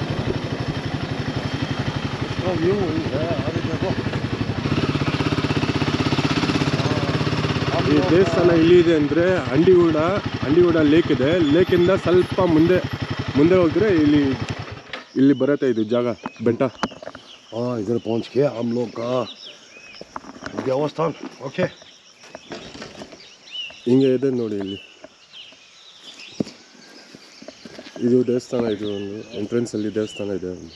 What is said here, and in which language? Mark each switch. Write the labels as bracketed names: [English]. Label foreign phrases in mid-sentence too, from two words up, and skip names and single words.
[Kannada] ಈ ದೇವಸ್ಥಾನ ಇಲ್ಲಿದೆ ಅಂದರೆ ಅಂಡಿಗೂಡ ಲೇಕ್ ಇದೆ. ಲೇಕಿಂದ ಸ್ವಲ್ಪ ಮುಂದೆ ಹೋದರೆ ಇಲ್ಲಿ ಬರುತ್ತೆ ಇದು ಜಾಗ, ಬೆಟ್ಟ. [Hindi] हाँ, इधर पहुंच के हम लोग का देवस्थान, ओके। [Kannada] ಹಿಂಗೆ ಇದೆ ನೋಡಿ, ಇದು ದೇವಸ್ಥಾನ. ಇದು ಒಂದು ಎಂಟ್ರೆನ್ಸ್ ಅಲ್ಲಿ ದೇವಸ್ಥಾನ ಇದೆ.